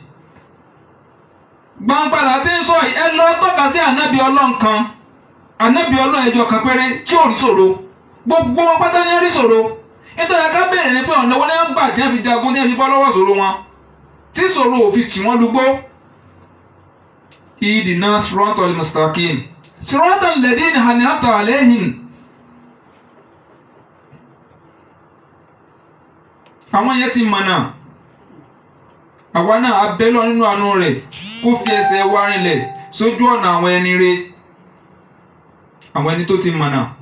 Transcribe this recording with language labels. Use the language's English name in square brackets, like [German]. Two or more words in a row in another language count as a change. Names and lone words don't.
[Yoruba] Gbangba là ti ń sọ yìí, ẹ lọ tọ́ka sí ànábì Ọlọ́run kan, ànábì Ọlọ́run ẹjọ́ kan péré tí ò rí ṣòro. Gbogbo wọn pátá ní rí ṣòro. Nítorí ká bẹ̀rẹ̀ ni pé ọ̀nà wọn náà gbà tí wọ́n fi jagun tí wọ́n fi bọ́ lọ́wọ́ ṣòro wọn. Tí ṣòro ò fi tì wọ́n lugbó. [Arabic] اهدنا الصراط المستقيم. صراط الذين أنعمت عليهم. [Yoruba] Àwọn yẹn ti mọ̀nà. Àwa náà á bẹ́ lọ nínú àánú rẹ̀ kó fi ẹsẹ̀ wa rinlẹ̀ sójú ọ̀nà àwọn ẹni rere. Àwọn ẹni tó ti mọ̀nà.